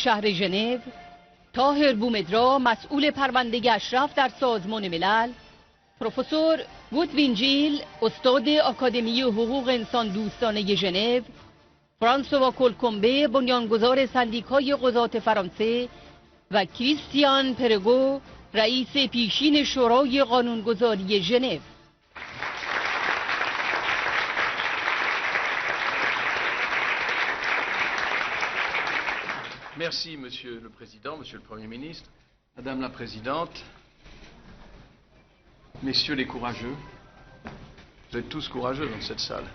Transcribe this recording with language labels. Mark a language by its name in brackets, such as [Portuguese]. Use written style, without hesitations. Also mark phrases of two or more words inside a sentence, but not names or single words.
[Persian] شهر ژنو، طاهر بومدرا مسئول پرونده اشرف در سازمان ملل، پروفسور گودوین جیل استاد آکادمی حقوق انسان دوستانه ژنو، فرانسوا کولکومبه بنیانگذار سندیکای قضات فرانسه و کریستیان پرگو رئیس پیشین شورای قانونگذاری ژنو. [French] Merci, Monsieur le Président, Monsieur le Premier ministre, Madame la Présidente, Messieurs les courageux. Vous êtes tous courageux dans cette salle.